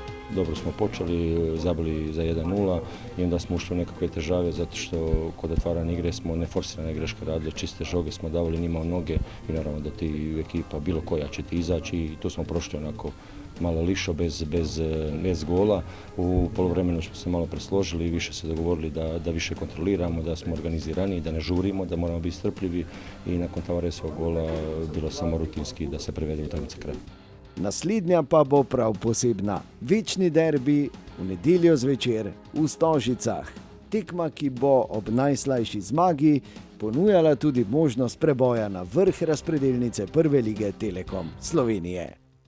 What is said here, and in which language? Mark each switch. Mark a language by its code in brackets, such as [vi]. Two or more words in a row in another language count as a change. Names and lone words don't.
[hr] dobro smo počeli, zabili za 1-0 i onda smo ušli u nekakve težave zato što kod otvaranja igre smo neforsirane greške radili, čiste žoge smo davali njima u noge i naravno da ti ekipa bilo koja će ti izaći i tu smo prošli onako malo lišo bez gola. U poluvremenu smo se malo presložili i više se dogovorili da više kontroliramo, da smo organizirani, da ne žurimo, da moramo biti strpljivi i nakon Tavaresovog gola bilo samo rutinski da se prevede utakmica kraj. [sl] Naslednja pa bo prav posebna. Večni derbi v nedeljo zvečer v Stožicah. Tekma, ki bo ob najslajši zmagi ponujala tudi možnost preboja na vrh razpredelnice prve lige Telekom Slovenije.